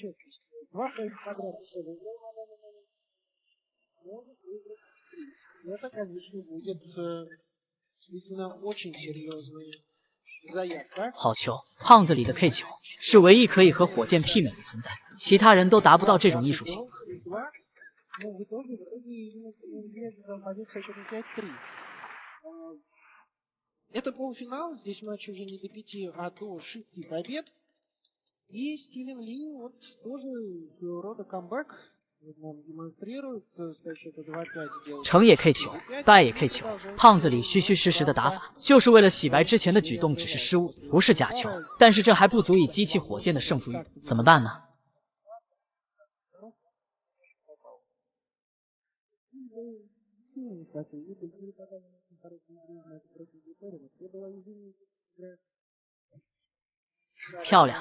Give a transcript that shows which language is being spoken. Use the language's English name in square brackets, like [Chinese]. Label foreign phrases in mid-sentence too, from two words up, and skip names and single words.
[Chinese] 好球！胖子里的 K 球是唯一可以和火箭媲美的存在，其他人都达不到这种艺术性。 [Russian] Это полуфинал, здесь матч уже не до 5, а до 6 побед. И Стивен Ли вот тоже своего рода камбэк нам демонстрирует, со счета 2-5 [Chinese] 成也 K 球，败也 K 球。胖子里虚虚实实的打法，就是为了洗白之前的举动只是失误，不是假球。但是这还不足以激起火箭的胜负欲，怎么办呢？漂亮！